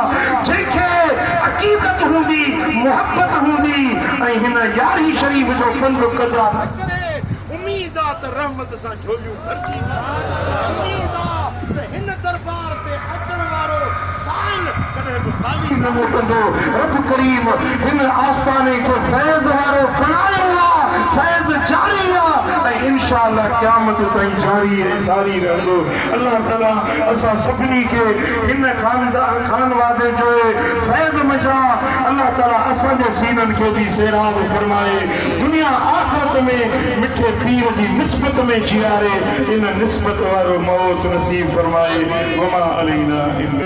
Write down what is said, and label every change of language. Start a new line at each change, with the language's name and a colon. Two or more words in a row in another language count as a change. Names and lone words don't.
Sindhi: जंहिंखे अक़ीदत हूंदी, मुहबत हूंदी ऐं हिन यारी शरीफ़ जो पंध कज़ा न करे, उम्मीद आहे त रहमत सां झोलियूं भरिजी, उम्मीद आहे त हिन दरबार ते अचण वारो साइन कॾहिं बि ख़ाली न मोटंदो। रब करीम हिन आस्थाने खे फैज़ वारो बणायो आहे, फैज़ جاری ہے انشاءاللہ قیامت تائیں جاری ہے ساری رہندو اللہ تعالیٰ اسا سبنی کے ان خان وادے جو فیض مجا اللہ تعالیٰ اسا جو سینن کے بھی سیراب فرمائے دنیا آخرت میں مٹھے پیر دی نسبت میں جیارے ان نسبت وارو موت نصیب فرمائے
Arabic: وما علینا